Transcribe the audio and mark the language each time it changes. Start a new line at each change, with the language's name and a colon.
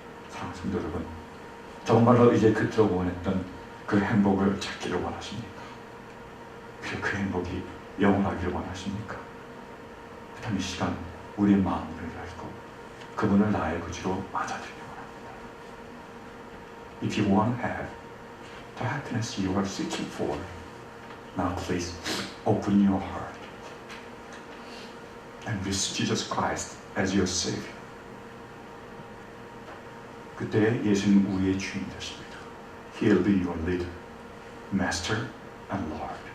Korean: 사랑하는 성도 여러분, 정말로 이제 그토록 원했던 그 행복을 찾기를 원하십니까? 그리고 그 행복이 영원하기를 원하십니까? 그렇다면 이 시간 우리의 마음을 열고 그분을 나의 구주로 맞아들이기 원합니다.
English: If you want to have the happiness you are seeking for, now please open your heart and receive Jesus Christ as your Savior.
Korean: 그때 예수님 우리의 주인 되십니다.
English: He'll be your leader, master and Lord.